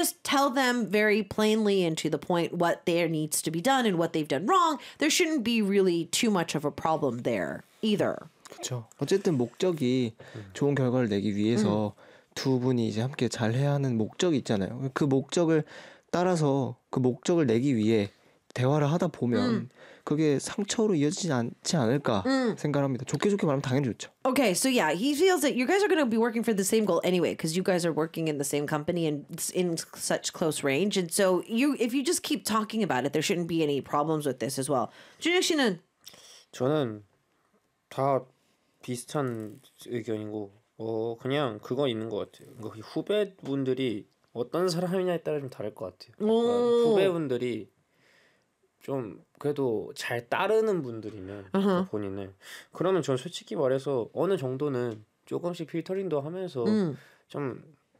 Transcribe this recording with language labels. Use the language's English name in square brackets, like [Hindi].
[English] just tell them very plainly and to the point what there needs to be done and what they've done wrong. There shouldn't be really too much of a problem there either. [Korean] 그렇죠. 어쨌든 목적이 좋은 결과를 내기 위해서 두 분이 이제 함께 잘 해야 하는 목적이 있잖아요. 그 목적을 따라서 그 목적을 내기 위해 대화를 하다 보면 그게 상처로 이어지지 않지 않을까 생각합니다. 좋게 좋게 말하면 당연히 좋죠. [English] Okay, so yeah, he feels that you guys are going to be working for the same goal anyway because you guys are working in the same company and in such close range. And so you, if you just keep talking about it, there shouldn't be any problems with this as well. [Korean] 준혁 씨는? 저는 다 비슷한 의견이고 그냥 그거 있는 것 같아요. 그러니까 후배분들이 어떤 사람이냐에 따라 좀 다를 것 같아요. 그러니까 후배분들이 좀 그래도 잘 따르는 분들이면 본인을 그러면 전 솔직히 말해서 어느 정도는 조금씩 필터링도 하면서 좀